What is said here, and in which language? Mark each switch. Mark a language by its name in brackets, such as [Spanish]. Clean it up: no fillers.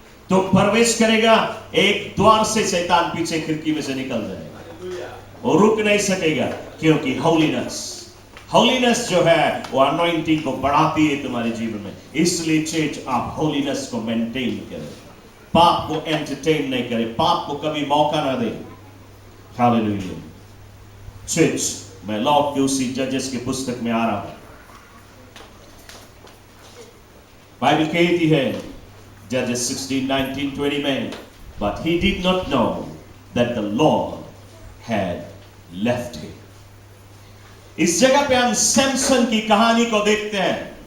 [Hindi] तो प्रवेश करेगा एक द्वार से, शैतान पीछे खिड़की में से निकल जाएगा, वो रुक नहीं सकेगा, क्योंकि होलीनेस जो है वो अनॉइंटिंग को बढ़ाती है तुम्हारे जीवन में। इसलिए चर्च, आप होलीनेस को मेंटेन करें, पाप को एंटरटेन नहीं करें, पाप को कभी मौका ना दें। हालेलुया। चर्च, मैं लौट के उसी जजेस की पुस्तक में आ रहा हूं। बाइबल कहती है [English] जजेस 16, 19, 20 में, but he did not know that the Lord had left him. [Hindi] इस जगह पे हम सैमसन की कहानी को देखते हैं।